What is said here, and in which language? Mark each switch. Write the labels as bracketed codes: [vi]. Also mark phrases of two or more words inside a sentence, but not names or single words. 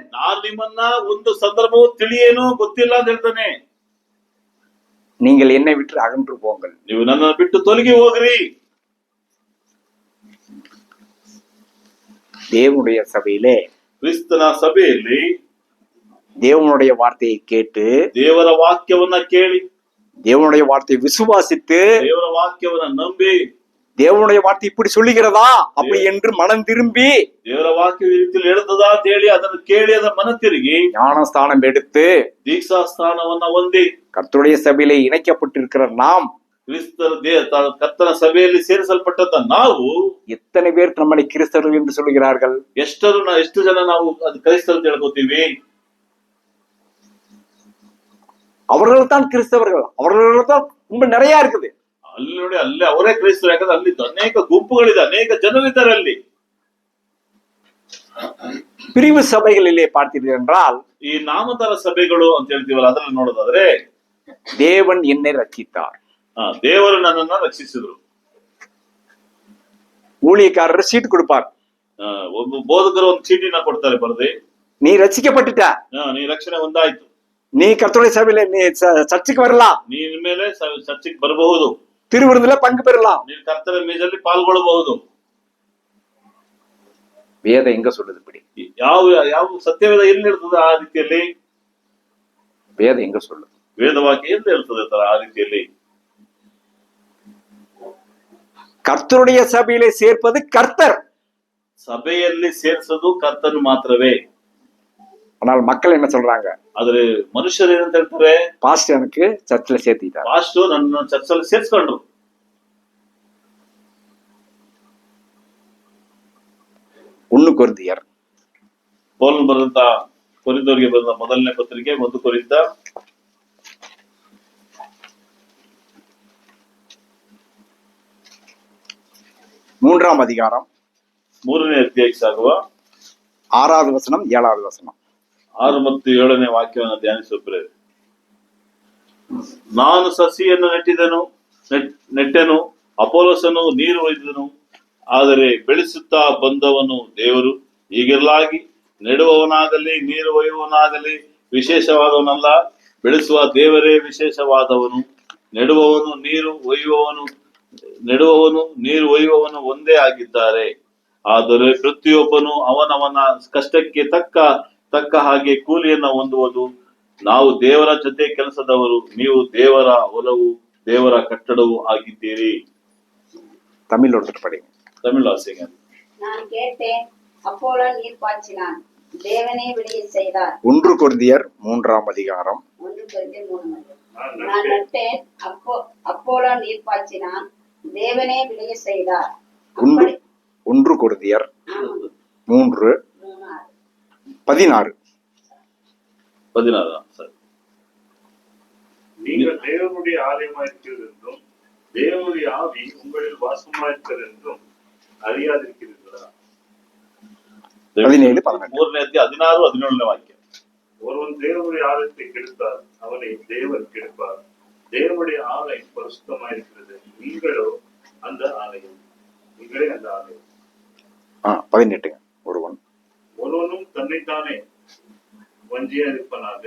[kn] ನಾನು ನಿಮ್ಮನ್ನ ಒಂದು ಸಂದರ್ಭವೂ ತಿಳಿಯೇನು ಗೊತ್ತಿಲ್ಲ ಅಂತ ಹೇಳ್ತಾನೆ. [ta] நீங்கள் என்னை விட்டு அகன்று போங்கள். [kn] ನೀವು ನನ್ನ ಬಿಟ್ಟು ತೊಲಗಿ ಹೋಗ್ರಿ. [ta] தேவனுடைய சபையிலே, [kn] ಕ್ರಿಸ್ತನ ಸಭೆಯಲ್ಲಿ [ta] தேவனுடைய வார்த்தையை கேட்டு, [kn] ದೇವರ ವಾಕ್ಯವನ್ನ ಕೇಳಿ, [ta] தேவனுடைய வார்த்தையை விசுவாசித்து, [kn] ದೇವರ ವಾಕ್ಯವನ್ನ ನಂಬಿ, [ta] தேவனுடைய வார்த்தை இப்படி சொல்லுகிறதா அப்படி என்று மனம் திரும்பி, [kn] ದೇವರ ವಾಕ್ಯ ಈ ರೀತಿಯಲ್ಲಿ ಹೇಳ್ತದಾ ಅಂತ ಹೇಳಿ ಅದನ್ನು ಕೇಳಿ ಅದರ ಮನ ತಿರುಗಿ [ta] ஞானஸ்தானம் எடுத்து [kn] ದೀಕ್ಷಾ ಸ್ಥಾನವನ್ನ ಹೊಂದಿ [ta] கர்த்தருடைய சபையிலே இணைக்கப்பட்டிருக்கிற நாம் [kn] ಕ್ರಿಸ್ತರ ಕರ್ತನ ಸಭೆಯಲ್ಲಿ ಸೇರಿಸಲ್ಪಟ್ಟಂತ ನಾವು [ta] எத்தனை பேர் நம்மளை கிறிஸ்தவர்கள் என்று சொல்கிறார்கள்? [kn] ಎಷ್ಟು ಜನ ನಾವು ಅದು ಕ್ರೈಸ್ತರು ಅಂತ ಹೇಳ್ಕೊತೀವಿ? [ta] அவர்கள் தான் கிறிஸ்தவர்கள், அவர்கள் தான் ரொம்ப நிறைய இருக்குது. [kn] ಅಲ್ಲಿ ನೋಡಿ, ಅಲ್ಲಿ ಅವರೇ ಕ್ರೈಸ್ತರು. ಯಾಕಂದ್ರೆ ಅಲ್ಲಿ ಅನೇಕ ಗುಂಪುಗಳಿದೆ, ಅನೇಕ ಜನರಿದ್ದಾರೆ ಅಲ್ಲಿ. [ta] பிரிவு சபைகளிலே பார்த்தீர்கள் என்றால், [kn] ಈ ನಾಮತರ ಸಭೆಗಳು ಅಂತ ಹೇಳ್ತೀವಲ್ಲ, ಅದರಲ್ಲಿ ನೋಡೋದಾದ್ರೆ [ta] தேவன் என்னை ரட்சித்தார், [kn] ದೇವರು ನನ್ನನ್ನ ರಕ್ಷಿಸಿದ್ರು. [ta] ஊழியக்காரர் சீட் கொடுப்பார், [kn] ಒಬ್ಬ ಬೋಧಕರು ಒಂದು ಚೀಟಿನ ಕೊಡ್ತಾರೆ ಬರೆದಿ, [ta] நீ ரட்சிக்கப்பட்டுட்ட, [kn] ನೀ ರಕ್ಷಣೆ ಒಂದಾಯ್ತು, [ta] நீ கர்த்தருடைய சபையில நீ சர்ச்சுக்கு வரலாம், [kn] ನೀ ಇನ್ಮೇಲೆ ಚರ್ಚಿಗೆ ಬರಬಹುದು, [ta] திருவிருந்துல பங்கு பெறலாம். [kn] ನೀನು ಕರ್ತರ ಮೇಜಲ್ಲಿ ಪಾಲ್ಗೊಳ್ಳಬಹುದು. [ta] வேதம் எங்க சொல்லுது இப்படி? [kn] ಯಾವ ಯಾವ ಸತ್ಯವೇದ ಎಲ್ಲಿ ಹೇಳ್ತದೆ ಆ ರೀತಿಯಲ್ಲಿ? [ta] வேதம் எங்க சொல்லுது? [kn] ವೇದವಾಕ್ಯ ಎಲ್ಲಿ ಹೇಳ್ತದೆ ಆ ರೀತಿಯಲ್ಲಿ? [ta] கர்த்தருடைய சபையிலே சேர்ப்பது கர்த்தர், [kn] ಸಭೆಯಲ್ಲಿ ಸೇರಿಸೋದು ಕರ್ತನು ಮಾತ್ರವೇ. [ta] ஆனால் மக்கள் என்ன சொல்றாங்க? [kn] ಆದ್ರೆ ಮನುಷ್ಯರು ಏನಂತ ಹೇಳ್ತಾರೆ? [ta] பாஸ்டர் எனக்கு சர்ச்சில் சேர்த்திட்டார், [kn] ಪಾಸ್ಟರ್ ನನ್ನ ಚರ್ಚಲ್ಲಿ ಸೇರಿಸ್ಕೊಂಡ್ರು. 1 ಕೊರಿಂಥಿಯರ್ ಪೌಲನು ಬರೆದಂತ ಕೊರಿಂಥದವರಿಗೆ ಬರೆದ ಮೊದಲನೇ ಪತ್ರಿಕೆ 1 ಕೊರಿಂಥ [ta] 3ஆம் அதிகாரம் [kn] 3ನೇ ಅಧ್ಯಾಯಕ್ಕೆ ಸಾಗುವ [ta] 6வது வசனம் 7வது வசனம் [kn] 6 ಮತ್ತು 7ನೇ ವಾಕ್ಯವನ್ನು ಧ್ಯಾನಿಸುತ್ತೇವೆ. ನಾನು ಸಸಿಯನ್ನು ನೆಟ್ಟೆನು, ಅಪೊಲೋಸನು ನೀರು ಒಯ್ದನು, ಆದರೆ ಬೆಳೆಸುತ್ತಾ ಬಂದವನು ದೇವರು. ಹೀಗಿರಲಾಗಿ ನೆಡುವವನಾಗಲಿ ನೀರು ಒಯ್ಯುವವನಾಗಲಿ ವಿಶೇಷವಾದವನಲ್ಲ, ಬೆಳೆಸುವ ದೇವರೇ ವಿಶೇಷವಾದವನು. ನೆಡುವವನು ನೀರು ಒಯ್ಯುವವನು ಒಂದೇ ಆಗಿದ್ದಾರೆ. ಆದರೆ ಪ್ರತಿಯೊಬ್ಬನು ಅವನವನ ಕಷ್ಟಕ್ಕೆ ತಕ್ಕ ಹಾಗೆ ಕೂಲಿಯನ್ನ ಹೊಂದುವುದು. ನಾವು ದೇವರ ಜೊತೆ ಕೆಲಸದವರು, ನೀವು ದೇವರ ಹೊಲವು, ದೇವರ ಕಟ್ಟಡವು ಆಗಿದ್ದೀರಿ. [ta] தமிழ் ஒருத்தர் படிங்க. ತಮಿಳು ವಾಸಿங்க. நான் கேட்டேன், அப்போலோ நீர் பாய்ச்சினான், தேவனே விளைய செய்தார். 1 கொரிந்தியர் 3ஆம் அதிகாரம் 1 கொரிந்தியர் 3. நான் நட்டேன், அப்போலோ நீர் பாய்ச்சினான், தேவனே விளைய செய்தார். 1 கொரிந்தியர் 3:16. சரி. நீங்கள் தேவனுடைய ஆலயமாயிருக்கிறது என்றும் தேவனுடைய ஆவி உங்களில் வாசமாயிருக்கிறது என்றும் அறியாதிருக்கிறீர்களா? 17-18. [kn] 3ನೇ ಅಧ್ಯಾಯ 16-17ನೇ ವಾಕ್ಯ. [ta] ஒருவன் தேவனுடைய ஆலயத்தை கெடுத்தால் அவனை தேவன் கெடுப்பார். தேவனுடைய ஆலயம் பரிசுத்தமாயிருக்கிறது, நீங்களே அந்த ஆலயம். 18. ஒருவனும் தன்னைத்தானே வஞ்சியாதிருப்பனாக.